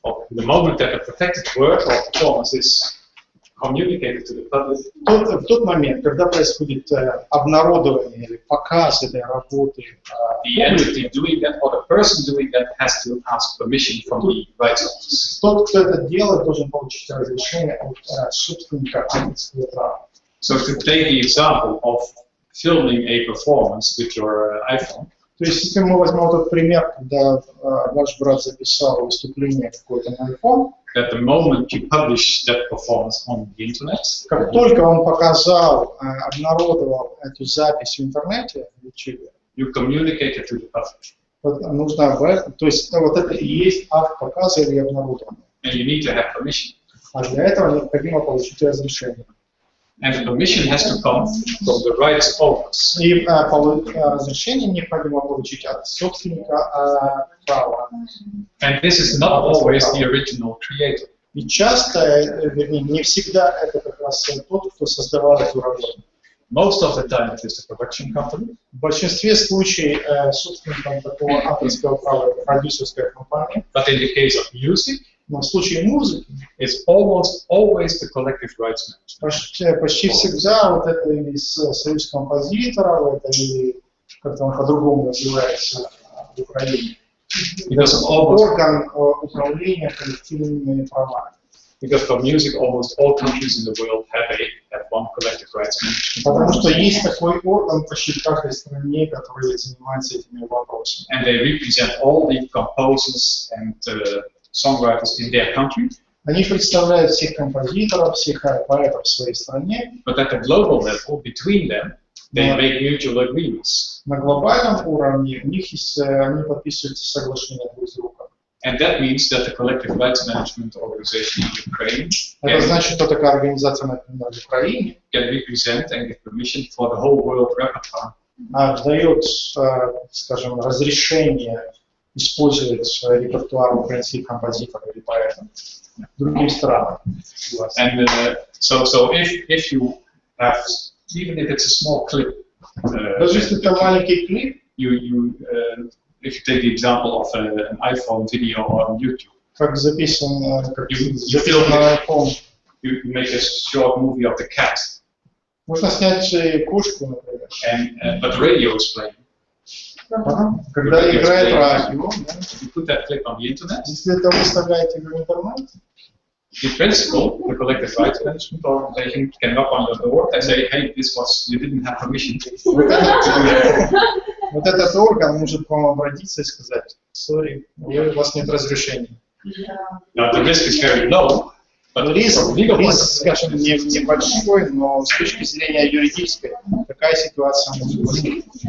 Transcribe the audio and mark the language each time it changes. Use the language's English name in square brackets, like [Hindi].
[English] The moment that a protected work or performance is communicated to the public, [Russian] В тот момент, когда происходит обнародование или показ этой работы, [English] the entity doing that or the person doing that has to ask permission from the rights office. [Russian] тот, кто это делает, должен получить разрешение от собственника авторского права. [English] So to take the example of filming a performance with your iPhone, [Russian] То есть, если мы возьмем тот пример, когда ваш брат записал выступление какое-то на iPhone, [English] that the moment you publish that performance on the internet, [Russian] как только он показал, обнародовал эту запись в интернете, в YouTube, [English] you communicate it to the public. [Russian] вот нужно, то есть вот это и есть акт показа или обнародования. [English] And you need to have permission. [Russian] А для этого необходимо получить разрешение. [English] And the permission has to come from the rights owners. [Russian] И разрешение необходимо получить от собственника права. [English] And this is not always the original creator. [Russian] И часто, вернее, не всегда это как раз тот, кто создавал эту работу. [English] Most of the time it is the production company. [Russian] В большинстве случаев собственником такого авторского права это продюсерская компания. [English] But in the case of music, [Russian] Но в случае музыки [English] it's almost always the collective rights management. [Russian] почти всегда вот это или союз композиторов, это или как-то он по-другому называется в Украине. Орган управления коллективными правами. [English] Because for music, almost all countries in the world have one collective rights management. [Russian] Потому что есть такой орган почти в каждой стране, который занимается этими вопросами. [English] And they represent all the composers and songwriters in their country. [Russian] Они представляют всех композиторов, всех поэтов в своей стране. [English] But at the global level, between them, they make mutual agreements. [Russian] На глобальном уровне у них есть, они подписывают соглашения друг с другом. [English] And that means that the collective rights management organization in Ukraine [Russian] Это значит, что такая организация, например, в Украине [English] can represent and give permission for the whole world repertoire. [Russian] дает, скажем, разрешение использовать репертуар украинских композиторов или поэтов другим странам. [English] And so if you have, even if it's a small clip, [Russian] Даже если это маленький клип, [English] if you take the example of an iPhone video on YouTube, [Russian] как записан, как [English] You [Russian] записан на iPhone, [English] you make a short movie of the cat, [Russian] можно снять кошку, например. [English] but the radio is playing. [Russian] Когда играет радио, да, [English] You put that clip on the internet. [Russian] если это вы вставляете в интернет, [English] In principle, the collective rights management organization can knock on your door and say, "Hey, you didn't have permission to do that." [Russian] вот этот орган может к вам обратиться и сказать: sorry, у вас нет разрешения. [English] Now the risk is very low, but [Russian] Риск, [English] from legal point of view, [Russian] скажем, небольшой, но с точки зрения юридической такая ситуация может быть.